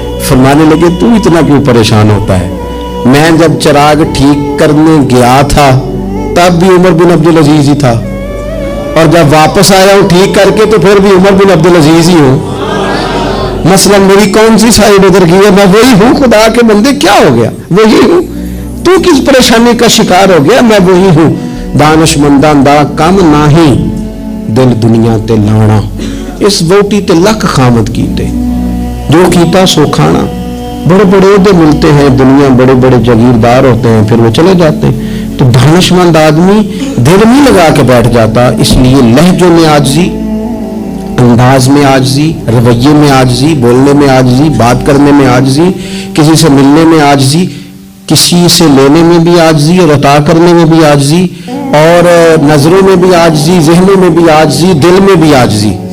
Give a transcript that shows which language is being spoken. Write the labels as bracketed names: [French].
[Urdu] فرمانے لگے تو اتنا کیوں پریشان ہوتا ہے, میں جب چراغ ٹھیک کرنے گیا تھا تب بھی عمر بن عبدالعزیز ہی تھا, اور جب واپس آیا ہوں ٹھیک کر کے تو پھر بھی عمر بن عبدالعزیز ہی ہوں. مثلا میری کون سی سائڈ ادھر کی ہے, میں وہی ہوں. خدا کے بندے کیا ہو گیا, وہی ہوں. تو کس پریشانی کا شکار ہو گیا, میں وہی ہوں. [Punjabi] دانش مندان دا کم ناہی, دل دنیا تے لانا, اس ووٹی تے لکھ خامد کیتے, جو کیتا سو کھانا. [Urdu] بڑے بڑے عہدے ملتے ہیں دنیا, بڑے بڑے جاگیردار ہوتے ہیں, پھر وہ چلے جاتے ہیں. تو دانش مند آدمی دل نہیں لگا کے بیٹھ جاتا. اس لیے لہجوں میں عاجزی, انداز میں عاجزی, رویے میں عاجزی, بولنے میں عاجزی, بات کرنے میں عاجزی, کسی سے ملنے میں عاجزی, کسی سے لینے میں بھی عاجزی, اور عطا کرنے میں بھی عاجزی, اور نظروں میں بھی عاجزی, ذہنوں میں بھی عاجزی, دل میں بھی عاجزی.